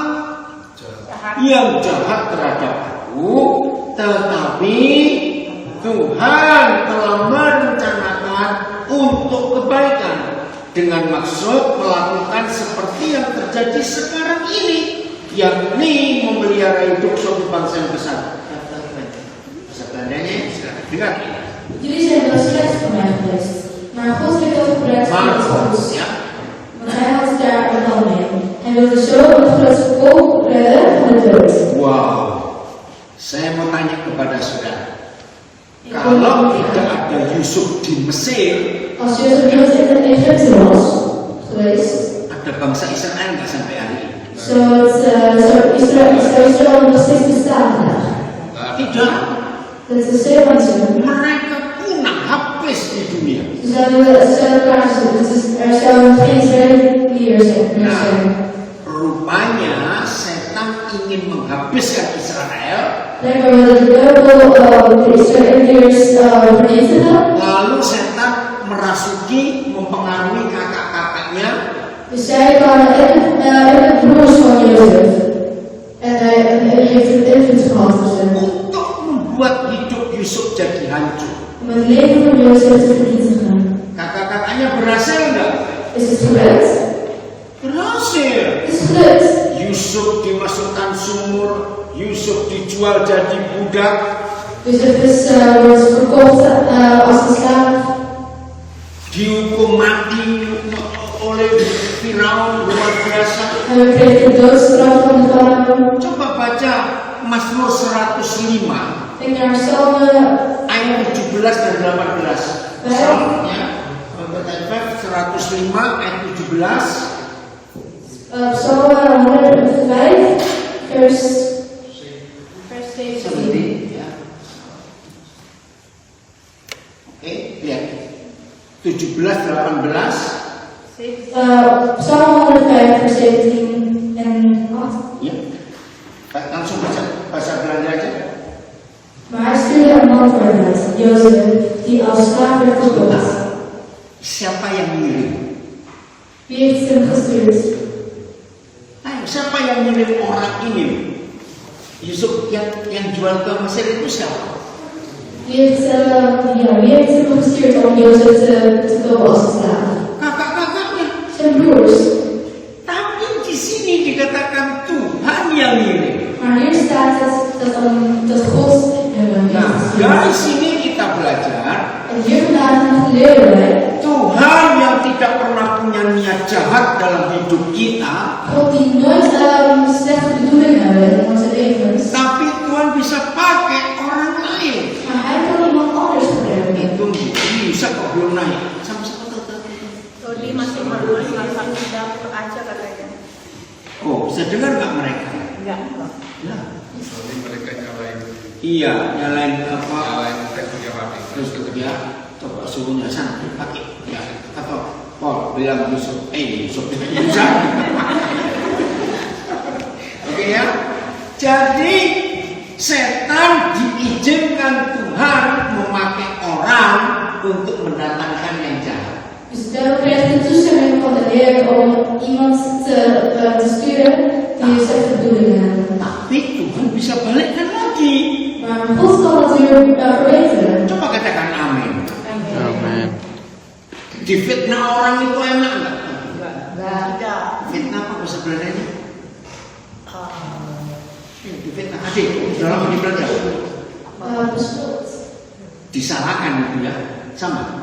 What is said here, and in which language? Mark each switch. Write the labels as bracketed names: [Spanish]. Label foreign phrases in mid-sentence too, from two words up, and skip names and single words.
[Indonesian] Yang jahat terhadap aku, tetapi Tuhan telah merencanakan untuk kebaikan dengan maksud melakukan seperti yang terjadi sekarang ini, yakni memelihara hidup suatu bangsa yang besar. Bahasa Belandanya silakan dengar. [Dutch] Jullie zijn wel slecht voor mij geweest, maar God heeft dat gebruikt voor ons. Ja. Want hij had daar een plan mee. Hij wilde zo het grootste volk redden van de dood. Wow. [Indonesian] Saya mau tanya kepada saudara. Kalau tidak ada Yusuf di Mesir, [Dutch] Als Jozef niet in Egypte was geweest, [Indonesian] ada bangsa Israel nggak sampai hari ini? [Dutch] zou Israël nog steeds bestaan vandaag. [Indonesian] Tidak. [Dutch] Dat is helemaal niet zo. [Indonesian] Mereka punah, habis di dunia. [Dutch] Ze zouden klaar zijn. Er zouden geen Israëliërs meer zijn. [Indonesian] Rupanya setan ingin menghabiskan Israel. [Dutch] Blijkbaar wilde de duivel de Israëliërs vernietigen. [Indonesian] Lalu setan merasuki, mempengaruhi kakak-kakaknya. [Dutch] Dus zij waren de broers van Jozef. En hij heeft een invloed gehad op ze. [Indonesian] Untuk membuat hidup Yusuf jadi hancur. [Dutch] Om het leven van Jozef te vernietigen. [Indonesian] Kakak-kakaknya berhasil nggak? [Dutch] Is het gelukt? [Indonesian] Berhasil. [Dutch] Het is gelukt. [Indonesian] Yusuf dimasukkan sumur, Yusuf dijual jadi budak. [Dutch] Jozef wordt verkocht als een slaaf. [Indonesian] Dihukum mati oleh Firaun, luar biasa. [Dutch] Hij kreeg de doodstraf van de farao. [Indonesian] Coba baca Mazmur 105 [Dutch] Denk naar Psalm [Indonesian] ayat 17 dan 18. Psalmnya 105 ayat 17. [Dutch] Psalm 105 vers 17. [Indonesian] Ya. Oke, lihat 17, 18. [Dutch] Psalm 105 vers 17 en 8. [Indonesian] Ya. Langsung bahasa Belanda aja. [Dutch] Maar hij stuurde een man voor hem uit, Jozef, die als slaaf werd verkocht. [Indonesian] Siapa yang ngirim? [Dutch] Wie heeft hem gestuurd? [Indonesian] Ayo, siapa yang ngirim orang ini? Yusuf yang jual ke Mesir itu siapa? [Dutch] Wie heeft hem gestuurd om Jozef te kopen als slaaf? [Indonesian] Kakak-kakaknya. [Dutch] Zijn broers. [Indonesian] Tapi di sini dikatakan Tuhan yang ngirim. [Dutch] Maar hier staat het dat God hem heeft [Indonesian] Nah, [Dutch] gestuurd. [Indonesian] dari sini kita belajar [Dutch] En hier vandaan leren wij, [Indonesian] Tuhan yang tidak pernah punya niat jahat dalam hidup kita, [Dutch] God die nooit slechte bedoelingen hebben in onze levens, [Indonesian] tapi Tuhan bisa pakai orang lain. [Dutch] maar hij kan iemand anders gebruiken. [Indonesian] Itu bisa kok belum naik. Sama-sama tuh. Rodi masih menulis masak di dapur aja katanya. Oh, bisa dengar nggak mereka? Enggak. Ya. Soalnya mereka nyalain Iya, nyalain apa? teksturnya mati. Terus kerja, coba suruhnya sana pakai. Ya, atau Paul bilang Yusuf bisa. Oke ya. Jadi setan diizinkan Tuhan memakai orang untuk mendatangkan yang jahat. [Dutch] Dus daarom krijgt de toestemming van de Heer om iemand te sturen die slechte bedoelingen hebben. [Indonesian] Tapi Tuhan bisa balikkan lagi. [Dutch] Maar God kan dat weer verbeteren. [Indonesian] Coba katakan amin. Amin. Difitnah orang itu enak nggak? Tidak. Fitnah apa bahasa Belandanya? Difitnah. Adik, dalam di Belanda. [Dutch] Beschuld. [Indonesian] Disalahkan itu ya, sama.